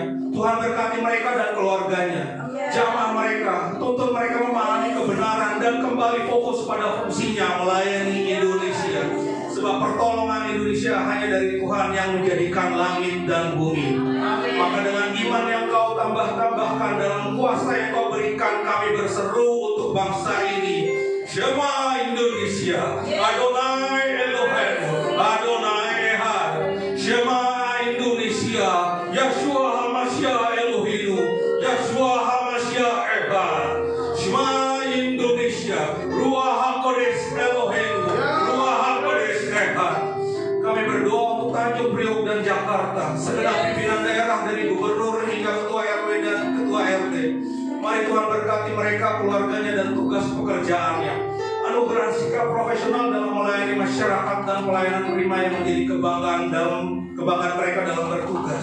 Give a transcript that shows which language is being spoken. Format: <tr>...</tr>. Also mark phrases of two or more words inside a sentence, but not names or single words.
<id>Tuhan berkati mereka dan keluarganya. Jamah mereka, tuntun mereka memahami kebenaran dan kembali fokus pada fungsinya melayani Indonesia. Sebab pertolongan Indonesia hanya dari Tuhan yang menjadikan langit dan bumi. Maka dengan iman yang Kau tambahkan dalam kuasa yang Kau berikan, kami berseru untuk bangsa ini.</id> <he>Shema Indonesia, אדוני אלוהים, אדוני אחד. שמע Indonesia, ישוע המשיח אלוהים, ישוע המשיח אחד. שמע Indonesia, רוח הקודש אלוהים, רוח הקודש אחד.</he> <id>Kami berdoa untuk Tanjung Priok dan Jakarta, segenap pimpinan daerah dari gubernur hingga ketua RW dan ketua RT. Mari Tuhan berkati mereka, keluarganya dan tugas pekerjaannya. Anugerah sikap profesional dalam melayani masyarakat dan pelayanan prima yang menjadi kebanggaan mereka dalam bertugas.</id>